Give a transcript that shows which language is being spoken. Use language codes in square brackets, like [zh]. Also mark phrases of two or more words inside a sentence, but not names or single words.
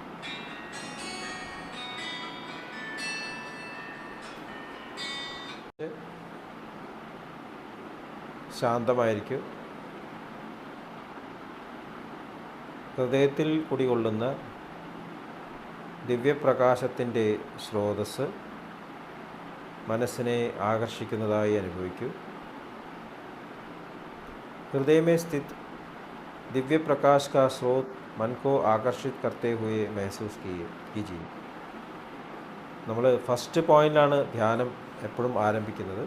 [ml] ശാന്തമായിരിക്കും. ഹൃദയത്തിൽ കുടികൊള്ളുന്ന ദിവ്യപ്രകാശത്തിൻ്റെ സ്രോതസ്സ് മനസ്സിനെ ആകർഷിക്കുന്നതായി അനുഭവിക്കൂ. [hi] हृदय में स्थित दिव्य प्रकाश का स्रोत मन को आकर्षित करते हुए महसूस कीजिए. [ml] നമ്മൾ 1st പോയിൻ്റിലാണ് ധ്യാനം എപ്പോഴും ആരംഭിക്കുന്നത്.